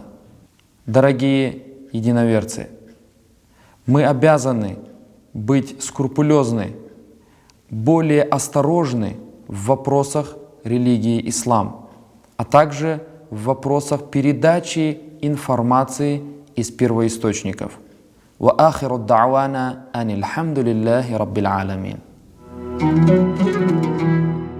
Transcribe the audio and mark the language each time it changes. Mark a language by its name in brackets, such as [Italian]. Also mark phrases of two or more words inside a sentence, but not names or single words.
[Russian] Дорогие единоверцы, мы обязаны быть скрупулезны, более осторожны в вопросах религии ислам, а также в вопросах передачи информации из первоисточников. [Arabic] وآخر دعوانا أن الحمد لله رب العالمين.